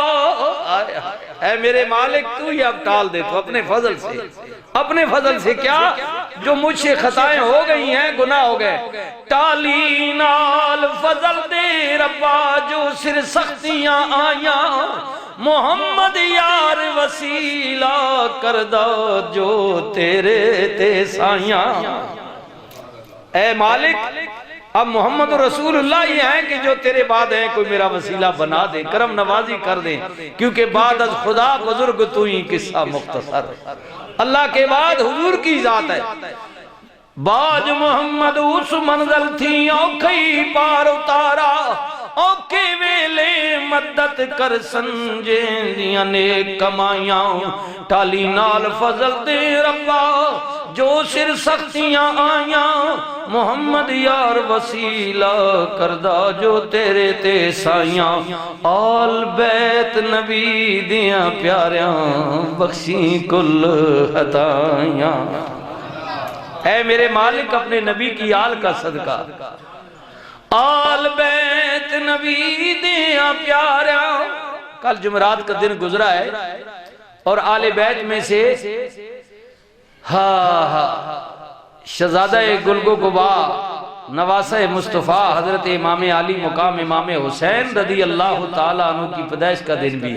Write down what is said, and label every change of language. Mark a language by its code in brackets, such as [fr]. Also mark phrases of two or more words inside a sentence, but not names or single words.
[ur] اے میرے مالک تو ہی اب ٹال دے تو اپنے فضل سے کیا جو مجھ سے خطائیں ہو گئی ہیں گناہ ہو گئے [pa] ٹالی نال فضل دے ربا جو سر سختیاں آیاں محمد یار وسیلہ کردہ جو تیرے تے سائیاں [ur] اے مالک اب محمد رسول اللہ یہ ہیں کہ جو تیرے بعد ہیں کوئی میرا وسیلہ بنا دے کرم نوازی کر دے کیونکہ [fa] بعد از خدا بزرگ تو ہی قصہ مختصر [ur] اللہ کے بعد حضور کی ذات ہے [pa] باج محمد اس منزل تھی اوکھئی پار اتارا اوکھے ویلے مدد کر سنجیندیاں نیک کمائیاں ٹالی نال فضل دے ربا جو سر سختیاں آیاں محمد یار وسیلہ کردہ جو تیرے تے سائیاں آل بیت نبی دیاں پیاریاں بخشی کل خطائیاں [ur] اے میرے مالک اپنے نبی کی آل کا صدقہ [pa] آل بیت نبی دیاں پیاریاں [ur] کل جمعرات کا دن گزرا ہے اور آل بیت میں سے شہزادہ گلگو گبا نواسہ مصطفیٰ حضرت امام علی مقام امام حسین [ar] رضی اللہ تعالیٰ عنہ [ur] کی پیدائش کا دن بھی